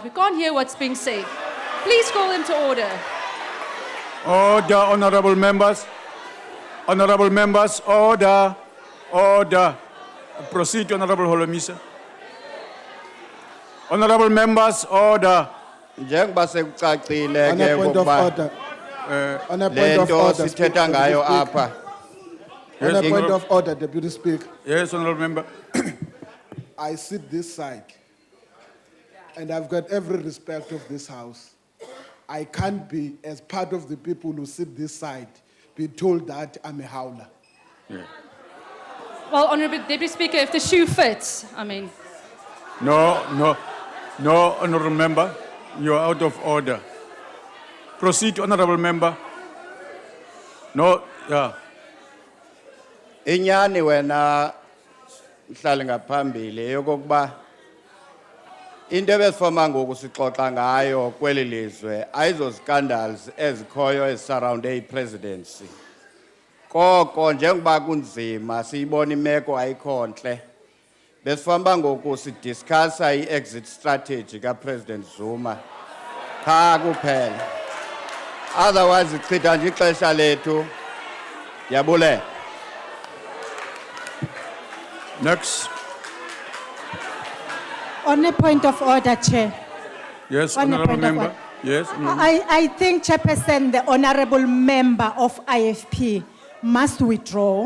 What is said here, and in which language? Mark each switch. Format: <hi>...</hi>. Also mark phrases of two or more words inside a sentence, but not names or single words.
<en>We can't hear what's being said. Please call them to order. Order, honorable members. Honorable members, order. Order. Proceed, Honorable Holomisa. Honorable members, order.</en> <xh>Njengoba sekucacile</xh> <en>On a</en> <xh>ke</xh> <en>point of</en> <xh>ukuba</xh> <en>order. On a point of</en> <xh>lento</xh> <en>order.</en> <xh>sithetha ngayo</xh> <en>Deputy Speaker.</en> <xh>apha.</xh> <en>On a Yes, point Honourable- of order, Deputy Speaker. Yes, honorable member. I sit this side, and I've got every respect of this house. I can't be, as part of the people who sit this side, be told that I'm a howler. Well, Honourable Deputy Speaker, if the shoe fits, I mean. No, honorable member. You are out of order. Proceed, honorable member. No, yeah.</en> <xh>Inyani wena mhlali ngaphambili yokokuba into ebesifoma ngoku sixoxa ngayo kweli lizwe ayizo scandals ezikhoyo ezisurrounde ipresidency. Koko njengoba kunzima siyibona imeko ayikho ntle. Besifamba ngoku sidiscussa i-</xh> <en>exit strategy</en> <xh>kaPresident Zuma. Cha kuphela. Otherwise ichitha nje ixesha lethu. Yabulela.</xh> <en>Next. On a point of order, Chair. Yes, On a honorable point of member. order. Yes. I think, Chairperson, the honorable member of IFP must withdraw.</en>